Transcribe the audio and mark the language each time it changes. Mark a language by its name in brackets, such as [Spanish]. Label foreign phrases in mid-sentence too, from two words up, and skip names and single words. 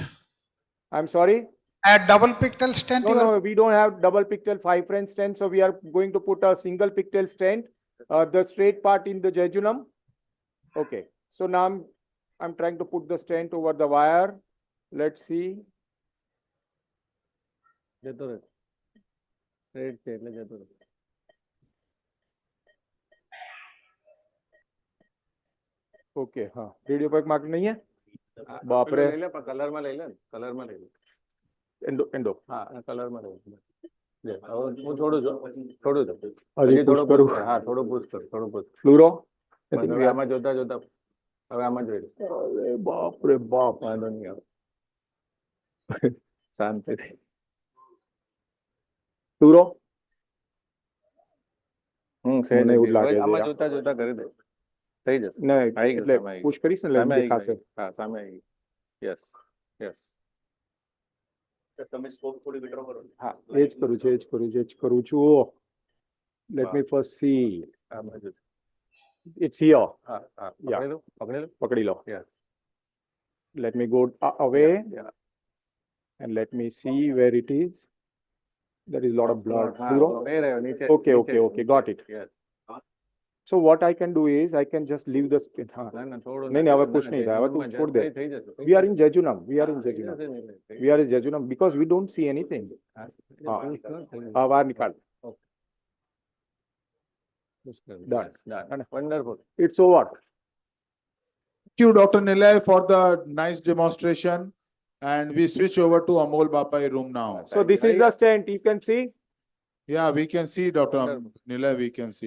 [English] I'm sorry? A double pictal stent? No, we don't have double pictal 5 French stent. So we are going to put a single pictal stent, the straight part in the jejunum. Okay. So now I'm trying to put the stent over the wire. Let's see. [Hindi] Okay, हाँ रेडियो पर मार्क नहीं है बाप रे कलर में ले ले कलर में ले ले एंडो हाँ कलर में ले वो छोड़ो छोड़ो अरे थोड़ो पुश करो हाँ थोड़ो पुश कर थोड़ो पुश फ्लूरो [Gujarati] આમા જોતા જોતા અબ આમા જોડ [Hindi] अरे बाप रे बाप [Gujarati] વાંધો નહીં આવે શાંતિથી फ्लूरो સેને એવું લાગે છે આમાં જોતા જોતા કરી દે થઈ જશે નહીં આવી ગયું એટલે સામે આવી પુશ કરીશ ને સામે આવી દેખાશે ગયું. હા સામે આવી [English] yes yes [Gujarati] તમે સ્કોપ થોડી વિડ્રો કરો હા એ જ કરું છું એ જ કરું છું [English] let me first see [Gujarati] આ બાજુ [English] it's here [Gujarati] હા હા [English] Yeah. [Gujarati] પકડી લો [English] યસ યસ let me go away yeah. and let me see where it is. There is a lot of blood. [Gujarati] હા [English] Fluoro? [Gujarati] એ રહ્યો નીચે [English] Okay, [Gujarati] નીચે. [English] okay, okay, got it. Yes. So what I can do is I can just leave the stent. [Hindi] हाँ [Gujarati] ના ના થોડું [Hindi] नहीं नहीं હવે push नहीं था હવે तू छोड़ दे. [Gujarati] થઈ જશે [English] We are in jejunum. We are in jejunum. We are in jejunum because we don't see anything. [Hindi] हाँ हाँ बाहर निकाल. [English] Done. Wonderful. It's over. Thank you, Dr. Nilay, for the nice demonstration. And we switch over to Amol Bapai room now. So this is the stent. You can see. Yeah, we can see, Dr. Nilay, we can see.